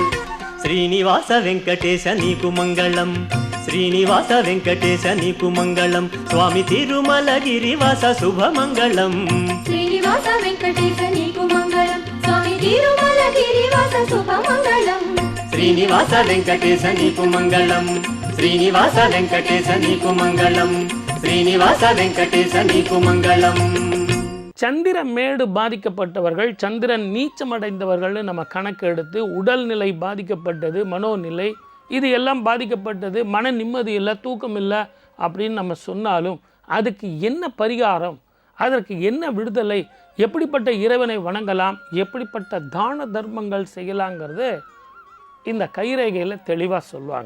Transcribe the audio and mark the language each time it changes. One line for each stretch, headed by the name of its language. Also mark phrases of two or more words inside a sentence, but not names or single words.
Telugu: శ్రీనివాస వెంకటేశ నీకు మంగళం, శ్రీనివాస వెంకటేశ నీకు మంగళం, స్వామి తిరుమలగిరివాస శుభమంగళం. శ్రీనివాస వెంకటేశ నీకు మంగళం, స్వామి తిరుమలగిరివాస శుభమంగళం. శ్రీనివాస వెంకటేశ నీకు మంగళం, శ్రీనివాస వెంకటేశ నీకు మంగళం, శ్రీనివాస వెంకటేశ నీకు మంగళం.
Tamil: சந்திரமேடு பாதிக்கப்பட்டவர்கள், சந்திரன் நீச்சமடைந்தவர்கள்னு நம்ம கணக்கு எடுத்து உடல்நிலை பாதிக்கப்பட்டது, மனோநிலை இது எல்லாம் பாதிக்கப்பட்டது, மன நிம்மதி இல்லை, தூக்கம் இல்லை அப்படின்னு நம்ம சொன்னாலும் அதுக்கு என்ன பரிகாரம், அதற்கு என்ன விடுதலை, எப்படிப்பட்ட இறைவனை வணங்கலாம், எப்படிப்பட்ட தான தர்மங்கள் செய்யலாங்கிறது இந்த கைரேகையில் தெளிவாக சொல்லுவாங்க.